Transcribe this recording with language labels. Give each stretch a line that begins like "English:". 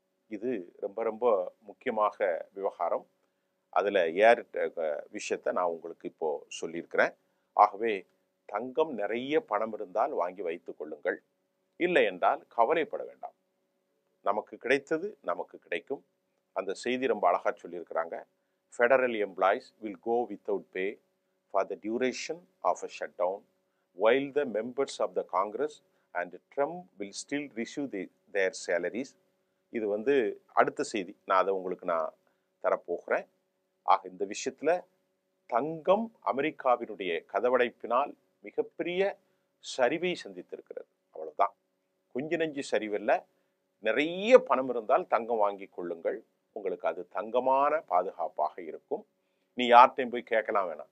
Tamil: இது ரொம்ப ரொம்ப முக்கியமாக விவகாரம். அதுல விஷயத்தை நான் உங்களுக்கு இப்போ சொல்லியிருக்கிறேன். ஆகவே தங்கம் நிறைய பணம் இருந்தால் வாங்கி வைத்துக் கொள்ளுங்கள். இல்லை என்றால் கவலைப்பட வேண்டாம். நமக்கு கிடைத்தது நமக்கு கிடைக்கும். அந்த செய்தி ரொம்ப அழகா சொல்லியிருக்கிறாங்க.
English: Federal employees will go without pay for the duration of a shutdown, while the members of the Congress and Trump will still receive their salaries.
Tamil: இது அடுத்த செய்தி. நான் அதை உங்களுக்கு தரப்போகிறேன். ஆக இந்த விஷயத்துல தங்கம் அமெரிக்காவினுடைய கதவடைப்பினால் மிகப்பெரிய சரிவை சந்தித்திருக்கிறது. அவ்வளவுதான். கொஞ்ச நெஞ்சு சரிவில்லை. நிறைய பணம் இருந்தால் தங்கம் வாங்கி கொள்ளுங்கள். உங்களுக்கு அது தங்கமான பாதுகாப்பாக இருக்கும். நீ யார்கிட்டையும் போய் கேட்கலாம் வேணாம்.